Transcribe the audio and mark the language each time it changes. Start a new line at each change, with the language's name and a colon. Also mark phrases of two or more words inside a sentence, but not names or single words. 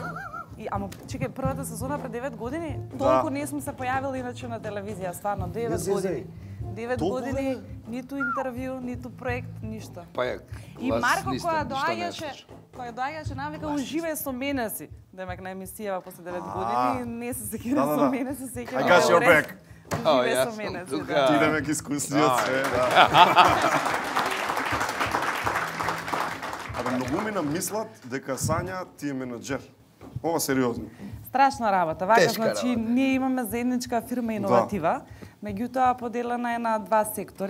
Macedonian: Ама, чекај, првата сезона пред 9 години, толку не сме се појавили иначе на телевизија, стварно, 9 години. 9 години, ниту интервју, ниту проект, ништо. И Марко која доаѓаше, навика, уживај со мене си. Демек на емисијава после 9 години, не се сеќавам со мене, се сеќавам.
English: I got your back.
Macedonian: Уживај со мене си, да. Ти демек искусниот се, да. Абе, многумина мислат дека Сања ти е менаџер. Ова сериозно. Страшна работа. Вака, значи, ние имаме заедничка фирма Иноватива, меѓутоа поделена е на 2 сектори.